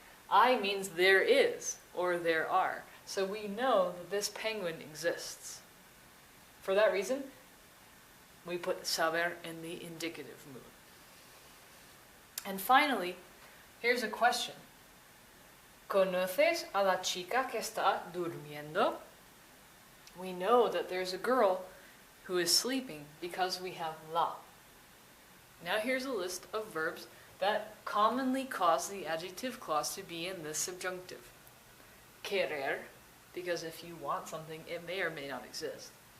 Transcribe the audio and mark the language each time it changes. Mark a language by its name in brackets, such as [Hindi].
[English] I means there is, or there are. So we know that this penguin exists. For that reason, we put saber in the indicative mood. And finally, here's a question. [Spanish] ¿Conoces a la chica que está durmiendo? [English] We know that there's a girl who is sleeping because we have la. Now here's a list of verbs that commonly cause the adjective clause to be in this subjunctive. Querer, because if you want something, it may or may not exist.